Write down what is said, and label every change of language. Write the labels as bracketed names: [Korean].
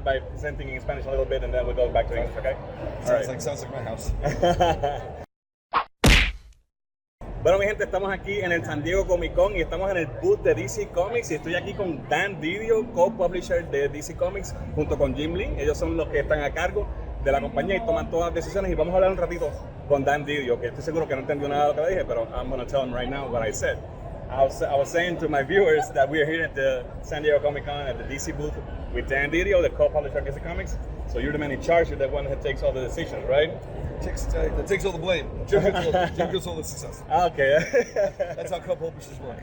[English] by presenting in Spanish a little bit, and then we'll go back to English, okay? Sounds like my house. [Spanish] Bueno, mi gente, estamos aquí en el San Diego Comic Con y estamos en el booth de DC Comics y estoy aquí con Dan DiDio, co-publisher de DC Comics, junto con Jim Lee. Ellos son los que están a cargo de la compañía y toman todas las decisiones, y vamos a hablar un ratito con Dan DiDio, que estoy seguro que no entendió nada de lo que le dije, pero [English] I'm going to tell him right now what I said. I was saying to my viewers that we are here at the San Diego Comic Con at the DC booth with Dan DiDio, the co-publisher of DC Comics. So you're the man in charge, you're the one that takes all the decisions, right? Takes all the blame. Jim gets all the success. Okay. That's how co-publishers work.